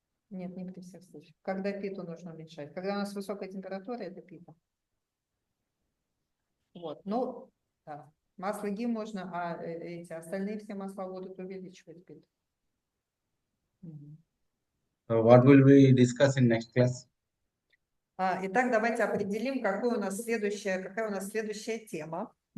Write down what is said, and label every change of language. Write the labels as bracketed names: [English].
[Russian] Нет, не при всех случаях. Когда питу нужно уменьшать. Когда у нас высокая температура, это пита. Вот, ну, да. Масло ги можно, а эти остальные все масла будут увеличивать питу. [English] So what will we discuss in next class? [Russian] Итак, давайте определим, какая у нас следующая тема.